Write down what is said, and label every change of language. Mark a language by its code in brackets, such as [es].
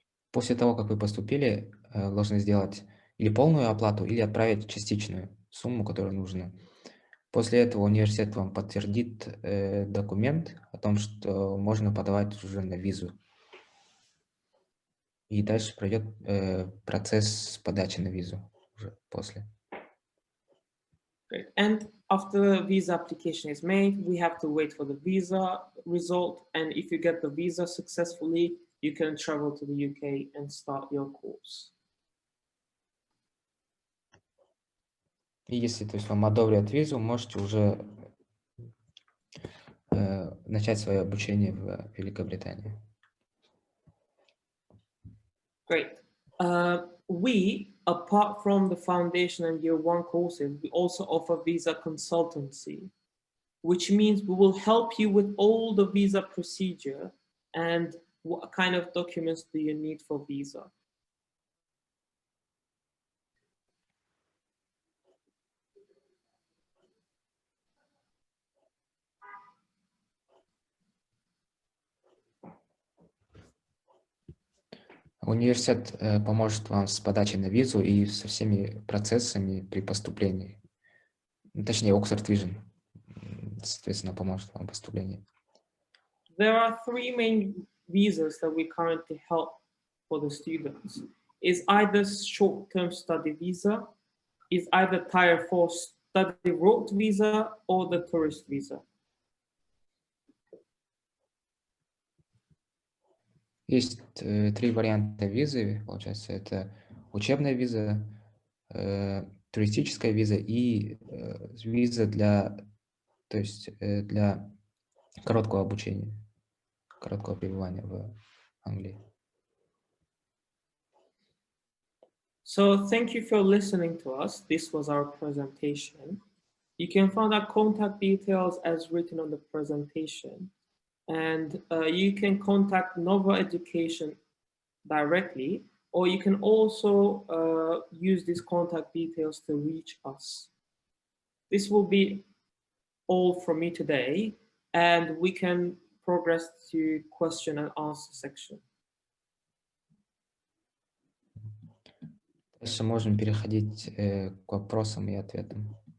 [ru] После того, как вы поступили, вы должны сделать или полную оплату, или отправить частичную сумму, которую нужно. После этого университет вам подтвердит документ о том, что можно подавать уже на визу. И дальше пройдет процесс подачи на визу уже после. [en] Great. And after the visa application is made, we have to wait for the visa result. And if you get the visa successfully, you can travel to the UK and start your course. [ru] И если, то есть, вам одобрят визу, можете уже начать свое обучение в Великобритании. [en] Great. We, apart from the foundation and year 1 courses, we also offer visa consultancy, which means we will help you with all the visa procedure and what kind of documents do you need for visa. [ru] Университет поможет вам с подачей на визу и со всеми процессами при поступлении. Точнее, Oxford Vision, соответственно, поможет вам в поступлении. [en] There are 3 main visas that we currently help for the students. Is either short-term study visa, is either Tier 4 study road visa, or the tourist visa. [ru] Есть 3 варианта визы, получается, это учебная виза, туристическая виза и виза для, то есть, для короткого обучения, короткого пребывания в Англии. [en] So thank you for listening to us. This was our presentation. You can find our contact details as written on the presentation. And you can contact Nova Education directly, or you can also use these contact details to reach us. This will be all from me today, and we can progress to question and answer section. [ru] Дальше можем переходить к вопросам и ответам.